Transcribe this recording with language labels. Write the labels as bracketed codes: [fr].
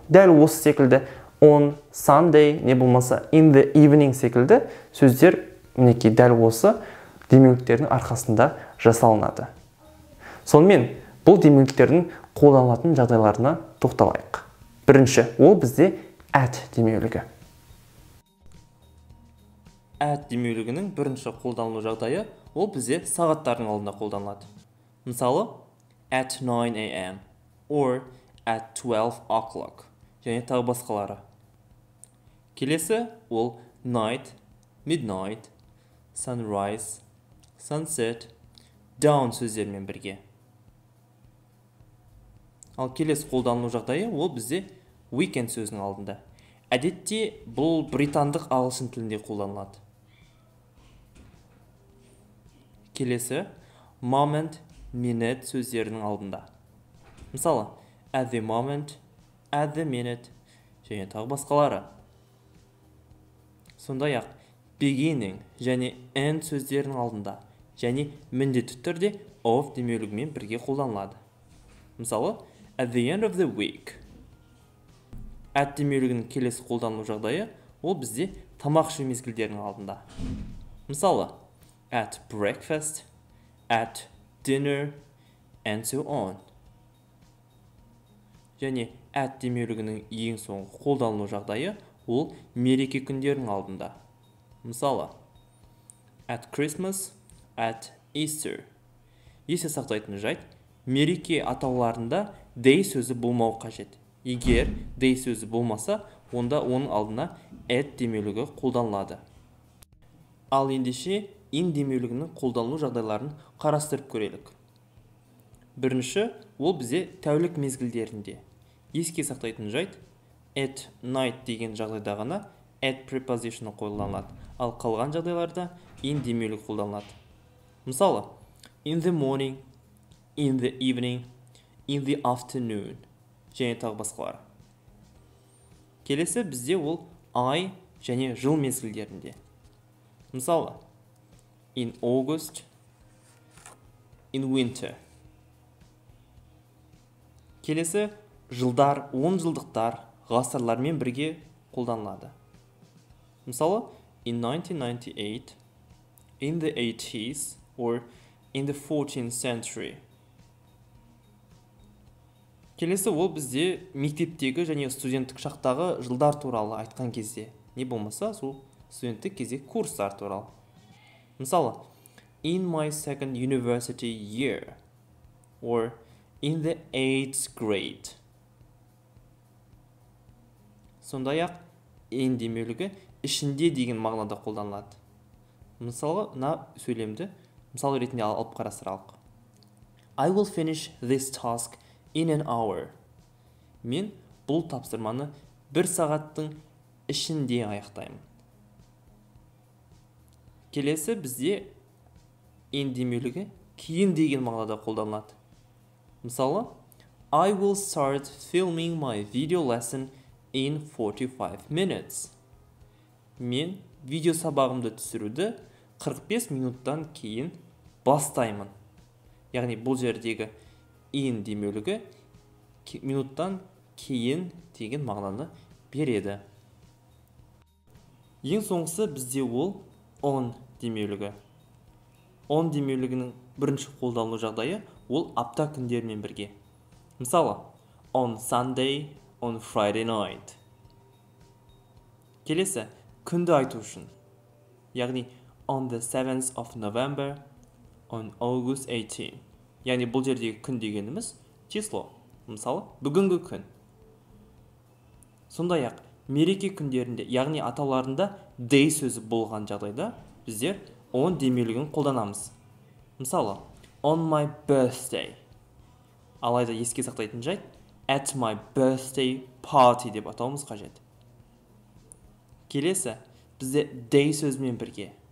[kk] Дәл осы секілді [en] on Sunday, [kk] не болмаса [en] in the evening [kk] секілді сөздер мінекей дәл осы демеуліктердің арқасында жасалынады. Сонымен бұл демеуліктердің қолданылатын жағдайларына тоқталайық. Бірінші, ол бізде at демеулігі. At демеулігінің бірінші қолданылу жағдайы ол бізде сағаттардың алдында қолданылады. Мысалы, [en] at 9 a.m. or at 12 o'clock [kk] және тағы басқалары. Келесі ол night, midnight, sunrise, sunset, dawn сөздермен бірге. Ал келесі қолданылу жағдайы ол бізде weekend сөзінің алдында. Әдетте бұл британдық ағылшын тілінде қолданылады. Келесі moment, minute сөздерінің алдында. Мысалы, [en] at the moment, at the minute [kk] және тағы басқалары. Сондай-ақ beginning және end сөздерінің алдында және міндетті түрде of демеулігімен бірге қолданылады. Мысалы, [en] at the end of the week. [kk] At демеулігінің келесі қолданылу жағдайы ол бізде тамақ ішу мезгілдерінің алдында. Мысалы, [en] at breakfast, at dinner, and so on. [kk] Және at демеулігінің ең соңғы қолданылу жағдайы ол мереке күндерінің алдында. Мысалы, [en] at Christmas, at Easter. [kk] Есте сақтайтын жайт, мереке атауларында day сөзі болмау қажет. Егер day сөзі болмаса, онда оның алдына at демеулігі қолданылады. Ал ендеше in демеулігінің қолданылу жағдайларын қарастырып көрелік. Бірінші, ол бізде тәулік мезгілдерінде. Еске сақтайтын жайт, [en] at night [kk] деген жағдайда ғана at preposition қолданылады, ал қалған жағдайларда in демеулігі қолданылады. Мысалы, [en] in the morning, in the evening, in the afternoon [kk] және тағы басқалары. Келесі бізде ол ай және жыл мезгілдерінде. Мысалы, [en] in August, in winter. [kk] Келесі жылдар, 10 жылдықтар, ғасырлармен бірге қолданылады. Мысалы, [en] in 1998, in the 80s, or in the 14th century. [kk] Келесі ол бізде мектептегі және студенттік шақтағы жылдар туралы айтқан кезде. Не болмаса, сол студенттік кезде курстар туралы. Мысалы, [en] in my second university year, or in the 8th grade. [kk] Сондай-ақ in демеулігі ішінде деген мағынада қолданылады. Мысалы, мына сөйлемді мысал ретінде алып қарастыралық. [en] I will finish this task in an hour. [kk] Мен бұл тапсырманы 1 сағаттың ішінде аяқтаймын. Келесі бізде in демеулігі кейін деген мағынада қолданылады. Мысалы, [en] I will start filming my video lesson in 45 minutes. [kk] Мен видео сабағымды түсіруді 45 минуттан кейін бастаймын. Яғни бұл жердегі in демеулігі минуттан кейін деген мағынаны береді. Ең соңғысы бізде ол on демеулігі. On демеулігінің бірінші қолданылу жағдайы ол апта күндермен бірге. Мысалы, [en] on Sunday, on Friday night. [kk] Келесі, күнді айту үшін. Яғни, [en] on the 7th of November, on August 18. [kk] Яғни, бұл жердегі күн дегеніміз число. Мысалы, бүгінгі күн. Сондай-ақ, мереке күндерінде, яғни атауларында day сөзі болған жағдайда біздер on демеулігін қолданамыз. Мысалы, [en] on my birthday. [kk] Алайда еске сақтайтын жайт, [en] at my birthday party [kk] деп атауымыз қажет. Келесі, бізде day сөзімен бірге.